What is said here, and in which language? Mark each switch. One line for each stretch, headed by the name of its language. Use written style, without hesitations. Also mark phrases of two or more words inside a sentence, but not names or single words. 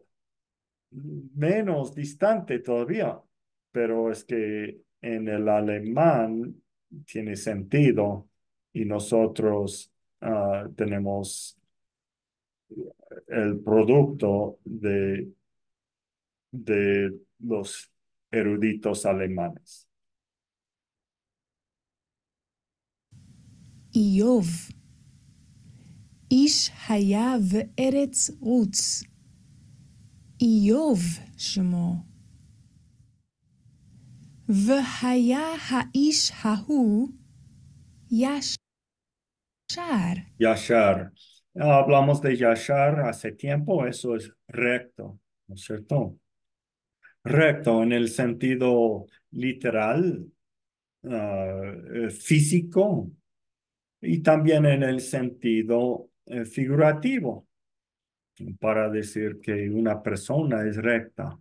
Spanish: Menos distante todavía, pero es que en el alemán tiene sentido y nosotros tenemos el producto de los eruditos alemanes.
Hebrew: איוב, איש היה וארץ עוץ. איוב שמו. והיה האיש ההוא ישר. Yashar.
Spanish: Hablamos de Yashar hace tiempo, eso es recto, ¿no es cierto? Recto en el sentido literal, físico, y también en el sentido figurativo, para decir que una persona es recta.